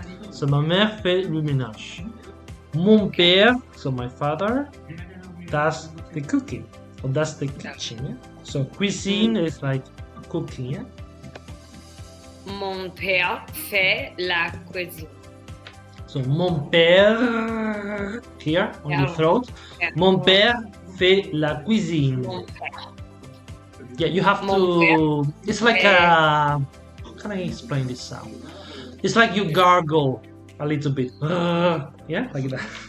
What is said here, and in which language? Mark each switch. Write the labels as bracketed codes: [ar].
[en] So [fr] ma mère fait le ménage. Mon père, [en] so my father, does the cooking. Or does the kitchen. Yeah? So cuisine is like cooking. Yeah? [fr] Mon père fait la cuisine. [en] So [fr] mon père, [en] here on the throat. [fr] Mon père fait la cuisine. [en] Yeah, you have to. It's like a. How can I explain this sound? It's like you gargle a little bit. Yeah, like that.